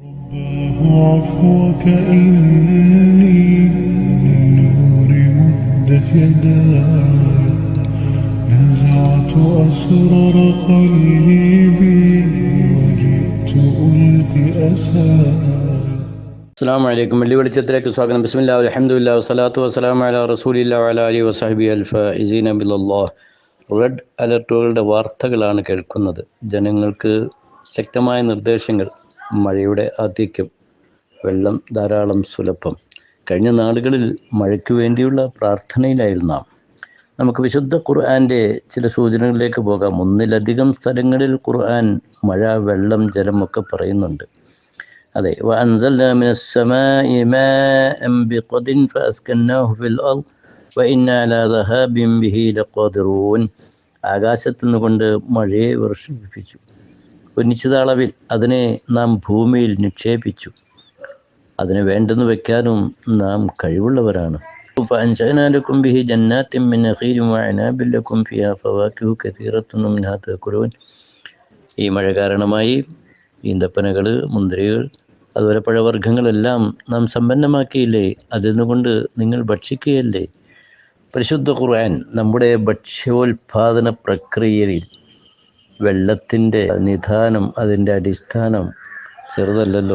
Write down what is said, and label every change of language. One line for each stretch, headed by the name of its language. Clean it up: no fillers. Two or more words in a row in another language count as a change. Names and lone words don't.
Arabic: عفوك إني للنور مدت يداي نزعت أسرار قلبي وجئت ألقي أساي. السلام عليكم.
Malayalam: വെള്ളി വെളിച്ചത്തിലേക്ക് സ്വാഗതം.
Arabic: بسم الله الحمد لله والصلاة والسلام على رسول الله وعلى آله وصحبه الفائزين بالله.
English: red alertukalude
Malayalam: വാർത്തകളാണ് കേൾക്കുന്നത്. ജനങ്ങൾക്ക് ശക്തമായ നിർദ്ദേശങ്ങൾ, മഴയുടെ ആധിക്യം, വെള്ളം ധാരാളം സുലഭം. കഴിഞ്ഞ നാളുകളിൽ മഴയ്ക്ക് വേണ്ടിയുള്ള പ്രാർത്ഥനയിലായിരുന്നു നാം. നമുക്ക് വിശുദ്ധ ഖുർആൻ്റെ ചില സൂചനകളിലേക്ക് പോകാം. ഒന്നിലധികം സ്ഥലങ്ങളിൽ ഖുർആൻ മഴ, വെള്ളം, ജലം ഒക്കെ പറയുന്നുണ്ട്. അതെ,
Arabic: وأنزلنا من السماء ماء بقدر فأسكناه في الأرض وإنا على ذهاب به لقادرون.
Malayalam: ആകാശത്തു നിന്നുകൊണ്ട് മഴയെ വർഷിപ്പിച്ചു, ഒരു നിശ്ചിത അളവിൽ അതിനെ നാം ഭൂമിയിൽ നിക്ഷേപിച്ചു. അതിന് വേണ്ടെന്ന് വെക്കാനും നാം കഴിവുള്ളവരാണ്.
Arabic: فأنشأنا لكم به جنات من نخيل وأعناب لكم فيها فواكه كثيرة منها تأكلون.
Malayalam: ഈ മഴ കാരണമായി ഈന്തപ്പനകൾ, മുന്തിരികൾ, അതുപോലെ പഴവർഗ്ഗങ്ങളെല്ലാം നാം സമ്പന്നമാക്കിയില്ലേ? അതിൽ നിന്നുകൊണ്ട് നിങ്ങൾ ഭക്ഷിക്കുകയല്ലേ? പരിശുദ്ധ ഖുർആൻ നമ്മുടെ ഭക്ഷ്യോൽപാദന പ്രക്രിയയിൽ വെള്ളത്തിൻ്റെ നിധാനം, അതിൻ്റെ അടിസ്ഥാനം ചെറുതല്ലല്ലോ.